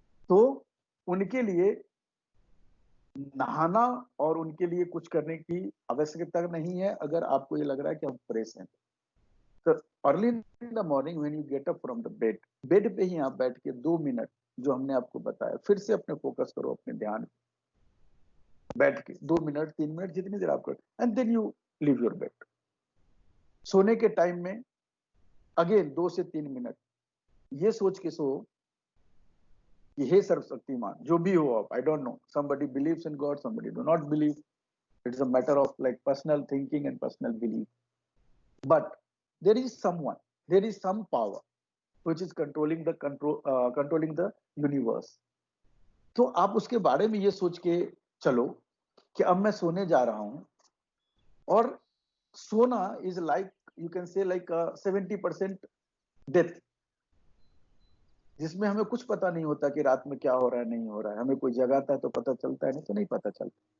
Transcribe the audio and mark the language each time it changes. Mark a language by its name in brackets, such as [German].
[Hindi] तो उनके लिए नहाना और उनके लिए कुछ करने की आवश्यकता नहीं है, अगर आपको ये लग रहा है कि हम फ्रेश हैं। तो [English] early in the morning when you get up from the bed, [Hindi] bed पे ही आप बैठ के 2 मिनट जो हमने आपको बताया, फिर से अपने फोकस करो अपने ध्यान, बैठ के 2 मिनट 3 मिनट जितनी देर आप कर, [English] And then you leave your bed. [Hindi] सोने के टाइम में अगेन 2 से 3 मिनट ये सोच के सो कि हे सर्वशक्तिमान, जो भी हो आप, [English] I don't know, somebody believes in God, somebody do not believe, it's a matter of like personal thinking and personal belief, but there is someone, there is some power which is controlling the universe। [Hindi] तो आप उसके बारे में ये सोच के चलो कि अब मैं सोने जा रहा हूं, और सोना is like, [English] you can say like 70% death, [Hindi] जिसमें हमें कुछ पता नहीं होता कि रात में क्या हो रहा है नहीं हो रहा है। हमें कोई जगाता है तो पता चलता है, नहीं तो नहीं पता चलता।